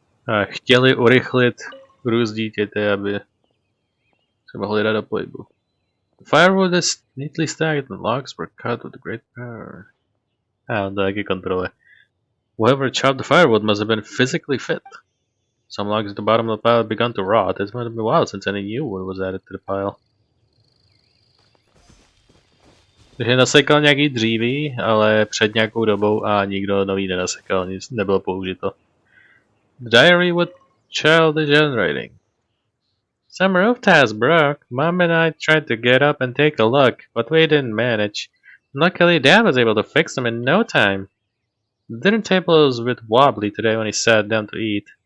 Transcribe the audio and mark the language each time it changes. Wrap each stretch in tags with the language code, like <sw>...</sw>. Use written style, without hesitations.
<cs>Chtěli urychlit růst dítěte, aby se mohli dát do pohybu.</cs> <en>The firewood is neatly stacked and the logs were cut with great power.</en> <cs>On to taky kontroluje.</cs> <en>Whoever chopped the firewood must have been physically fit. Some logs at the bottom of the pile had begun to rot. It's might have been a while since any new wood was added to the pile.</en> <cs>Takže nasekal nějaký dříví, ale před nějakou dobou a nikdo nový nenasekal, nic nebylo použito.</cs> <en>The diary with childish handwriting. Some roof tiles broke. Mom and I tried to get up and take a look, but we didn't manage. Luckily, Dad was able to fix them in no time. The dinner table was a bit wobbly today when he sat down to eat.</en>